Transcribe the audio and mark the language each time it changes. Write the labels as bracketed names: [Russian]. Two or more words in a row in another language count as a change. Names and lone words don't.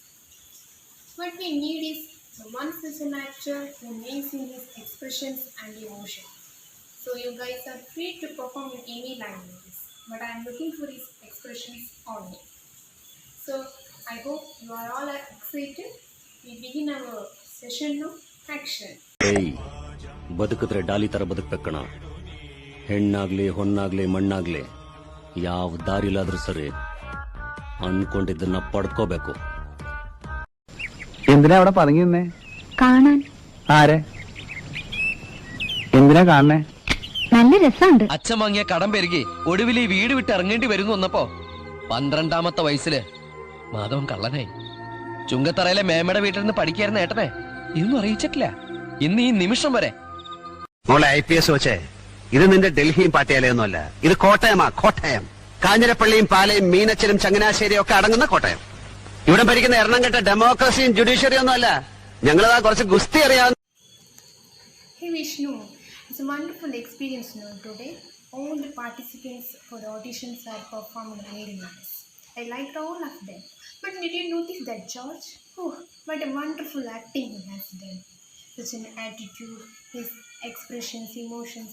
[English] What we need is the one person actor who names in his expressions and emotion. So you guys are free to perform in any languages, but I am looking for his expressions only. So I hope you are all excited. We begin our session now. Action. [Kannada] ಏಯ್ ಬದುಕಿದ್ರೆ ಡಾಲಿ ತರ ಬದುಕ್ಬೇಕಣ. ಹೆಣ್ಣಾಗ್ಲಿ ಹೊನ್ನಾಗ್ಲಿ ಮಣ್ಣಾಗ್ಲಿ ಯಾವ ದಾರಿಲಾದ್ರೂ ಸರಿ ಅನ್ಕೊಂಡಿದ್ದನ್ನ ಪಡ್ಕೋಬೇಕು. [Malayalam] എന്തിനാ അവിടെ പതുങ്ങി നിന്നേ? കാണാൻ. ആരെ? എന്തിനാ കാണണേ? നല്ല രസമുണ്ട്. അച്ഛൻ വാങ്ങിയ കടം പെരുകി ഒടുവിൽ ഈ വീട് വിട്ട് ഇറങ്ങേണ്ടി വരുന്നു വന്നപ്പോ 12ാമത്തെ വയസ്സില് മാധവൻ കള്ളനായി. ചുങ്കത്തറയിലെ മേമയുടെ വീട്ടിൽ നിന്ന് പഠിക്കായിരുന്ന ഏട്ടനെ ഇതൊന്നും അറിയിച്ചിട്ടില്ല. ഇന്ന് ഈ നിമിഷം വരെ. മോളെ IPS വെച്ചേ, ഇത് നിന്റെ ഡൽഹിയും പാട്ടിയാലയൊന്നുമല്ല, ഇത് കോട്ടയമാ. കോട്ടയം, കാഞ്ഞിരപ്പള്ളിയും പാലയും മീനച്ചലും ചങ്ങനാശ്ശേരിയും ഒക്കെ അടങ്ങുന്ന കോട്ടയം. ഇവിടെ ഭരിക്കുന്ന എണ്ണം കെട്ട ഡെമോക്രസിയും ജുഡീഷ്യറിയും ഒന്നുമല്ല. ഞങ്ങളതാ കുറച്ച് ഗുസ്തി അറിയാവുന്ന. [English] Hey Vishnu, it's a wonderful experience today. All the participants for the auditions have performed very nice. I liked all of them. But did you notice that George? Oh, what a wonderful acting he has done. Such an attitude, his expressions, emotions.